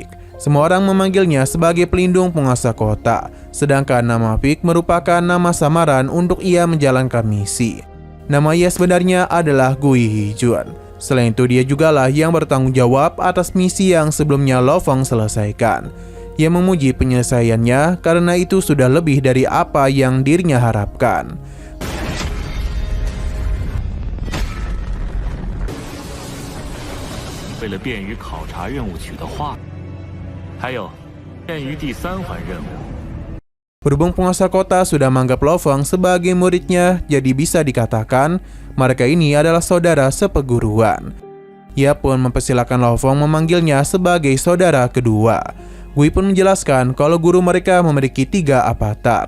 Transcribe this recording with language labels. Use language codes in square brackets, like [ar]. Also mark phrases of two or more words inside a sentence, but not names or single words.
[id] Semua orang memanggilnya sebagai pelindung penguasa kota, sedangkan nama Vic merupakan nama samaran untuk ia menjalankan misi. Nama ia sebenarnya adalah Gui Hijun. Selain itu dia jugalah yang bertanggung jawab atas misi yang sebelumnya Lo Feng selesaikan. Ia memuji penyelesaiannya karena itu sudah lebih dari apa yang dirinya harapkan. [zh] 为了便于考察任务取得画，还有便于第3环任务。 [id] Berhubung penguasa kota sudah menganggap Lo Feng sebagai muridnya, jadi bisa dikatakan mereka ini adalah saudara seperguruan. Ia pun mempersilahkan Lo Feng memanggilnya sebagai saudara kedua. Gui pun menjelaskan kalau guru mereka memiliki 3 avatar.